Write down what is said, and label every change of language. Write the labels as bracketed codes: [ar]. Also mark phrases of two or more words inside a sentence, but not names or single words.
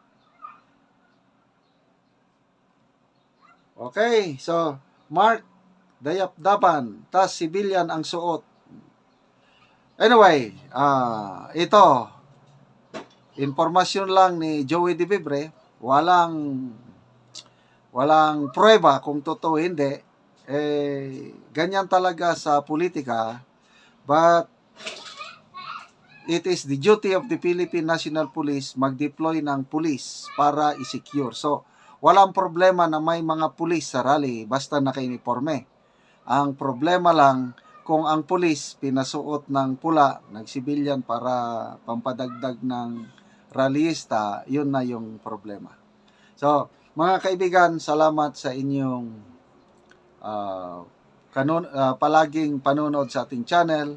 [tl] Okay, so, Mark Dayapdapan, tas civilian ang suot. Anyway, ito, informasyon lang ni Joey De Vibre, walang prueba kung totoo hindi. Ganyan talaga sa politika, [en] but it is the duty of the Philippine National Police [tl] mag-deploy ng police para i-secure. [en] So, [tl] walang problema na may mga police sa rally basta naka-uniforme. Ang problema lang kung ang police pinasuot ng pula, nagsibilyan para pampadagdag ng rallyista, yun na yung problema. So, mga kaibigan, salamat sa inyong palaging panonood sa ating channel.